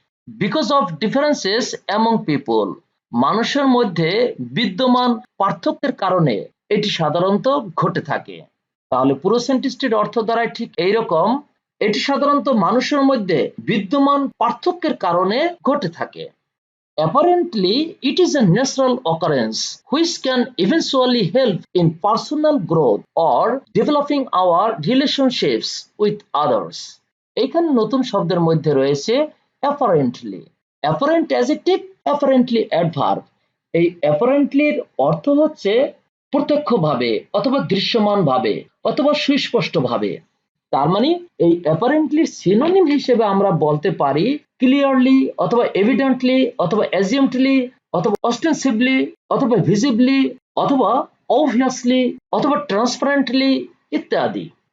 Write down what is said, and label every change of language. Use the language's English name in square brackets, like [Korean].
[English] because of differences among people, [Bangla] মানুষের মধ্যে বিদ্যমান পার্থক্যের কারণে এটি সাধারণত ঘটে থাকে। তাহলে পুরো সেন্টেন্সটির অর্থ দাঁড়ায় ঠিক এইরকম। এটি সাধারণত মানুষের মধ্যে বিদ্যমান পার্থক্যের কারণে ঘটে থাকে। [English] Apparently, it is a natural occurrence which can eventually help in personal growth or developing our relationships with others. [Bangla] এখানে নতুন শব্দের মধ্যে রয়েছে apparently, apparent adjective, apparently adverb. এই apparently এর অর্থ হচ্ছে প্রত্যক্ষভাবে অথবা দৃশ্যমানভাবে অথবা সুস্পষ্টভাবে। তার মানে এই অ্যাপারেন্টলি সিনোনিম হিসেবে আমরা বলতে পারি ক্লিয়ারলি অথবা এভিডেন্টলি অথবা অ্যাজিউমডলি অথবা অস্টেন্সিভলি অথবা ভিজিবলি অথবা অবভিয়াসলি অথবা ট্রান্সপারেন্টলি ইত্যাদি।